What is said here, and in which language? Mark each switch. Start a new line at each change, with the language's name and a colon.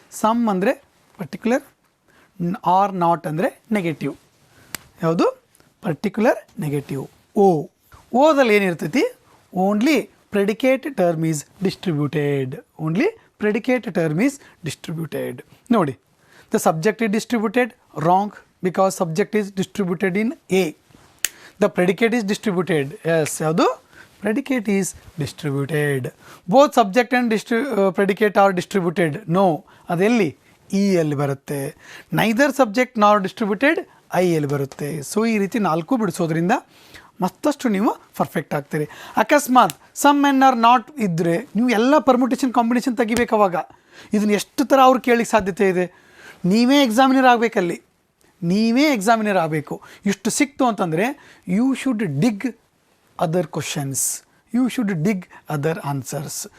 Kannada: Some ಅಂದರೆ particular, R not ಅಂದರೆ negative. ಯಾವುದು? Particular negative. ಓದಲ್ಲಿ ಏನಿರ್ತೈತಿ?
English: Only predicate term is distributed. Only predicate term is distributed. ನೋಡಿ, the subject is distributed, wrong, because subject is distributed in A. The predicate is distributed. Yes, ಯಾವುದು? Predicate is distributed. Both subject and predicate are distributed. No,
Kannada: ಅದೆಲ್ಲಿ? E ಅಲ್ಲಿ ಬರುತ್ತೆ.
English: Neither subject nor distributed, I
Kannada: ಅಲ್ಲಿ ಬರುತ್ತೆ. So ಈ ರೀತಿ 4 ಬಿಡಿಸೋದ್ರಿಂದ ಮತ್ತಷ್ಟು ನೀವು perfect ಆಗ್ತೀರಿ. ಅಕಸ್ಮಾತ್ ಸಮ್ ಮೆನ್ ಆರ್ ನಾಟ್ ಇದ್ದರೆ ನೀವು ಎಲ್ಲ ಪರ್ಮುಟೇಷನ್ ಕಾಂಬಿನೇಷನ್ ತೆಗಿಬೇಕು. ಅವಾಗ ಇದನ್ನು ಎಷ್ಟು ಥರ ಅವ್ರು ಕೇಳಲಿಕ್ಕೆ ಸಾಧ್ಯತೆ ಇದೆ. ನೀವೇ ಎಕ್ಸಾಮಿನರ್ ಆಗಬೇಕಲ್ಲಿ, ನೀವೇ ಎಕ್ಸಾಮಿನರ್ ಆಗಬೇಕು. ಇಷ್ಟು ಸಿಕ್ತು ಅಂತಂದರೆ
English: You should dig other questions, you should dig other answers.